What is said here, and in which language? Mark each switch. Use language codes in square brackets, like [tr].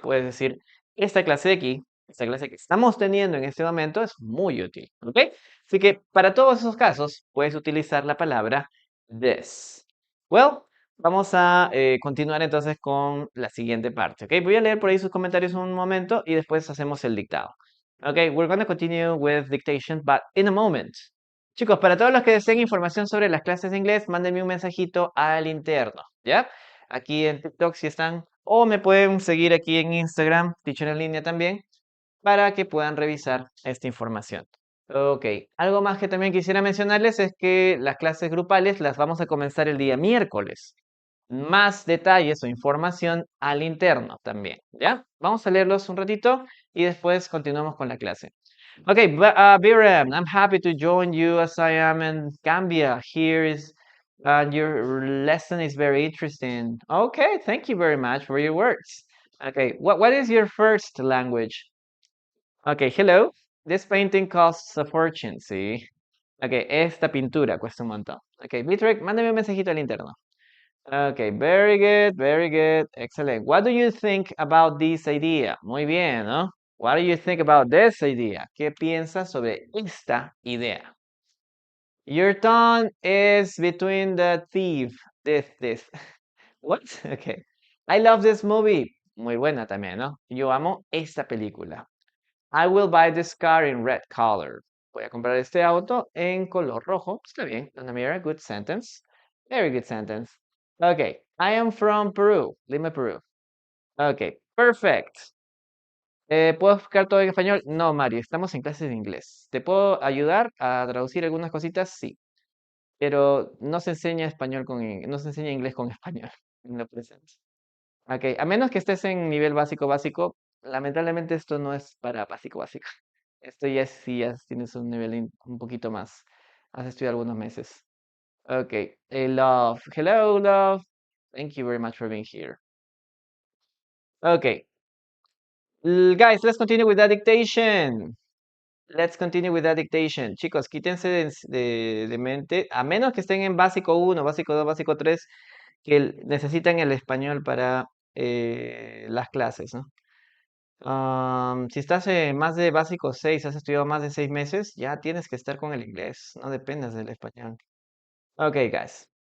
[es] Puedes decir, esta clase de aquí, esta clase que estamos teniendo en este momento es muy útil. ¿Ok? Así que para todos esos casos, puedes utilizar la palabra this. Well, vamos a continuar entonces con la siguiente parte. ¿Ok? Voy a leer por ahí sus comentarios un momento y después hacemos el dictado. ¿Ok? [en] We're going to continue with dictation, but in a moment. [es] Chicos, para todos los que deseen información sobre las clases de inglés, mándenme un mensajito al interno, ¿ya? Aquí en TikTok si están, o me pueden seguir aquí en Instagram, Teacher en línea también, para que puedan revisar esta información. Ok, algo más que también quisiera mencionarles es que las clases grupales las vamos a comenzar el día miércoles. Más detalles o información al interno también, ¿ya? Vamos a leerlos un ratito y después continuamos con la clase. [en] Okay, Biram, I'm happy to join you as I am in Gambia. Here is your lesson is very interesting. Okay, thank you very much for your words. Okay, what is your first language? Okay, hello. This painting costs a fortune, ¿sí? [es] Okay, esta pintura cuesta un montón. Okay, Bitrek, mándame un mensajito al interno. [en] Okay, very good, excellent. What do you think about this idea? [es] Muy bien, ¿no? [en] What do you think about this idea? [es] ¿Qué piensas sobre esta idea? [en] Your tongue is between the teeth. This. What? Okay. I love this movie. [es] Muy buena también, ¿no? Yo amo esta película. [en] I will buy this car in red color. [es] Voy a comprar este auto en color rojo. Está bien. [en] Ana Mira, good sentence. Very good sentence. Okay. I am from Peru. Lima, Peru. Okay. Perfect. [es] ¿Puedo explicar todo en español? No, Mario, estamos en clases de inglés. ¿Te puedo ayudar a traducir algunas cositas? Sí, pero no se enseña español no se enseña inglés con español en lo presente. Ok, a menos que estés en nivel básico básico, lamentablemente esto no es para básico básico. Esto ya es, sí, ya tienes un nivel un poquito más. Has estudiado algunos meses. [en] Okay. Love. Hello, love. Thank you very much for being here. Okay. Guys, let's continue with that dictation. Let's continue with that dictation. [es] Chicos, quítense de mente, a menos que estén en básico 1, básico 2, básico 3, que necesitan el español para las clases, ¿no? Si estás en más de básico 6, has estudiado más de 6 meses, ya tienes que estar con el inglés, no dependas del español. Ok, guys.